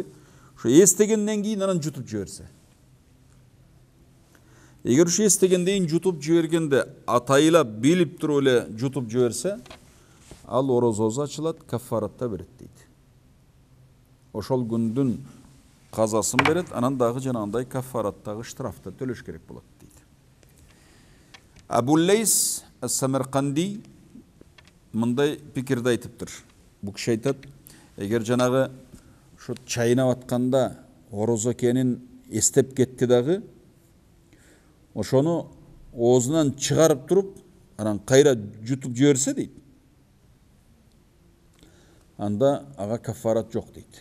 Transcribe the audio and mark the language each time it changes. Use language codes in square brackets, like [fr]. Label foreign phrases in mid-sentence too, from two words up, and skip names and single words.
[ky] Ошо эстегенден кийин анан жутуп жиберсе. Эгер ушу эстегенден кийин жутуп жибергенде атайлап билип туруп эле жутуп жиберсе, ал орозосу ачылат, кафаратта берет дейт. Ошол күндүн казасын берет, анан дагы жанагындай кафараттагы штрафты төлөш керек болот дейт. Абу Лейс ас-Самарканди мындай пикирди айтыптыр. Бу киши айтат, эгер жанагы ушу чайнап атканда орозо экенин эстеп кетти дагы, ошону оозунан чыгарып туруп, анан кайра жутуп жиберсе дейт, анда ага кафарат жок дейт.